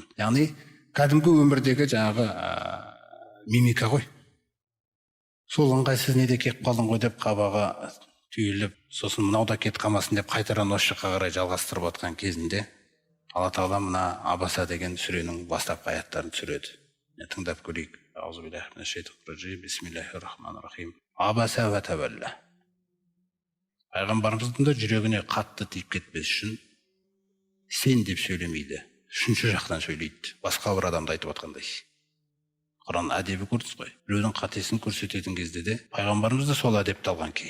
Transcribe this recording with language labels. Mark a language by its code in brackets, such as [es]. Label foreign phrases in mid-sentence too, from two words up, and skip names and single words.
[kk] Яғни кәдімгі өмірдегі жаңағы мимика ғой. Сол ыңғайсыз неде кеп қалдың ғой деп қабағы түйіліп, сосын мынау да кет қалмасын деп қайтадан осы жаққа қарай жалғастырып жатқан кезінде Алла Тағала мына Абаса деген сүренің бастапқы аяттарын түсіреді. Тыңдап көрейік. [ar] أعوذ بالله من الشيطان الرجيم بسم الله الرحمن الرحيم. عبس وتولى. [kk] Пайғамбарымыздың да жүрегіне қатты тиіп кетпес үшін сен деп сөйлемейді, үшінші жақтан сөйлейді, басқа бір адамды айтып отқандай. Құран әдебі көрдіңіз ғой. Біреудің қатесін көрсететін кезде де пайғамбарымыз да сол әдепті алған кейін.